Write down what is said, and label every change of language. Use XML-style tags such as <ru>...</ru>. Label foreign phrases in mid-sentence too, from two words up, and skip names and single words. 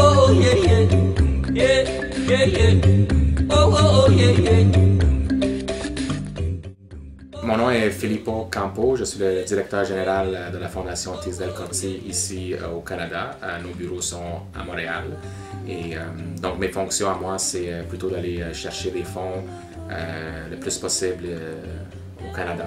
<en>oh, yeah, yeah. Yeah, yeah, yeah. Oh, oh, oh, yeah, yeah.</en> <fr>Mon nom est Filippo Campo, je suis le directeur général de la Fondation Teasdale Corti ici au Canada. Nos bureaux sont à Montréal. Et donc mes fonctions à moi, c'est plutôt d'aller chercher des fonds le plus possible au Canada.</fr>